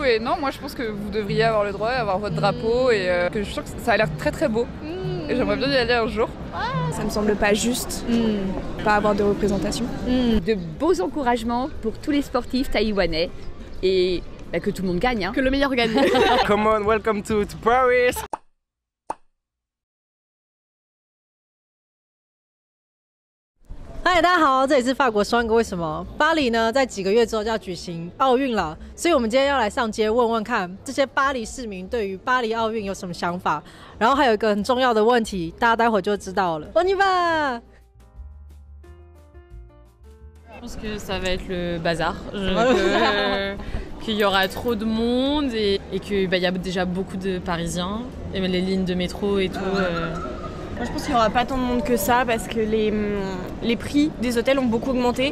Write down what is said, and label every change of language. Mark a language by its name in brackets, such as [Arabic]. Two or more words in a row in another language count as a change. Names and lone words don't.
[French] et non, moi je pense que vous devriez avoir le droit d'avoir votre drapeau et que je suis sûre que ça a l'air très très beau. Et j'aimerais bien y aller un jour. Ça me semble pas juste, pas avoir de représentation. De beaux encouragements pour tous les sportifs taïwanais et que tout le monde gagne. Hein. Que le meilleur gagne. [English] Come on, welcome to Paris. [Chinese] 嗨，大家好，这里是法国双哥。为什么巴黎呢？在几个月之后就要举行奥运了，所以我们今天要来上街问问看，这些巴黎市民对于巴黎奥运有什么想法。然后还有一个很重要的问题，大家待会就知道了。 [French] On y va! Je pense que ça va être le bazar, qu'il y aura trop de monde et qu'il y a déjà beaucoup de Parisiens, et les lignes de métro et tout. Moi, je pense qu'il n'y aura pas tant de monde que ça parce que les prix des hôtels ont beaucoup augmenté.